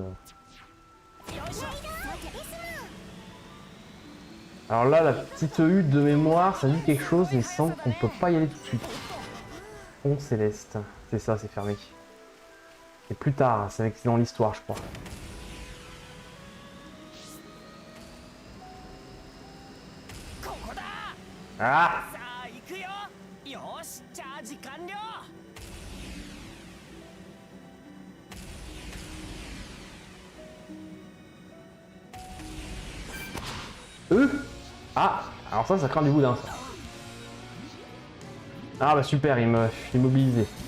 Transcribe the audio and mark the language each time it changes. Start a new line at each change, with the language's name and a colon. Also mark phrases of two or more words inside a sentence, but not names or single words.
French: Alors là, la petite hutte de mémoire, ça dit quelque chose, mais il semble qu'on peut pas y aller tout de suite. Pont Céleste. C'est ça, c'est fermé. Et plus tard, c'est dans l'histoire, je crois. Ah!
Japanese: さあ行くよ。よし、チャージ完了。 Ah!
French: Alors ça craint du boudin, ça. Ah bah super, il m'a immobilisé.